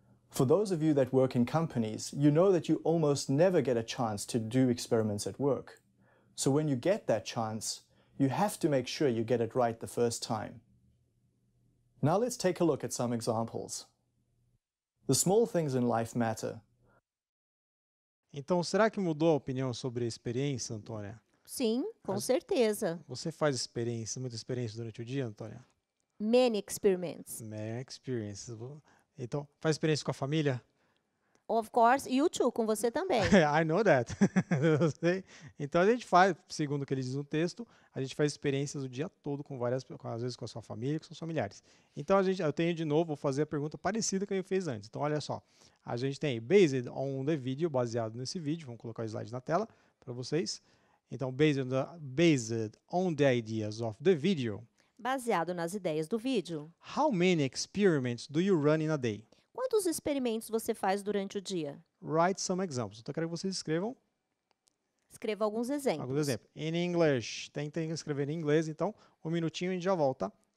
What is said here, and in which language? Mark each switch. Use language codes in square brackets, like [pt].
[en] For those of you that work in companies, you know that you almost never get a chance to do experiments at work. So when you get that chance, you have to make sure you get it right the first time. Now let's take a look at some examples. The small things in life matter. [pt] Então, será que mudou a opinião sobre a experiência, Antônia? Sim, com certeza. Você faz muita experiência durante o dia, Antônia? [en] Many experiments. Many experiences. [pt] Então, faz experiência com a família? [en] Of course, you too, [pt] com você também. [en] I know that. [pt] Eu sei. Então, a gente faz, segundo o que ele diz no texto, a gente faz experiências o dia todo com às vezes com a sua família, com seus familiares. Então, eu tenho de novo, vou fazer a pergunta parecida que eu fiz antes. Então, olha só. A gente tem [en] based on the video, [pt] baseado nesse vídeo. Vamos colocar o slide na tela para vocês. [en] Então, based on the ideas of the video. [pt] Baseado nas ideias do vídeo. [en] How many experiments do you run in a day? [pt] Quantos experimentos você faz durante o dia? [en] Write some examples. [pt] Então, eu quero que vocês escrevam Escreva alguns exemplos. alguns exemplos. [en] In English. [pt] Tentem escrever em inglês. Então, um minutinho e a gente já volta.